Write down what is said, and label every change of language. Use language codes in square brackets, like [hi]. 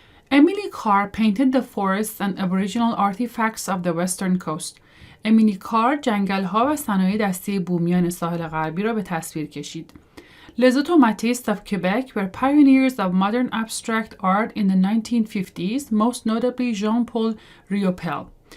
[en] Emily Carr painted the forests and aboriginal artifacts of the western coast. [fa] امیلی کار جنگل‌ها و صنایع دستی بومیان ساحل غربی را به تصویر کشید. [en] Les automatistes of Quebec were pioneers of modern abstract art in the 1950s, most notably Jean-Paul Riopel.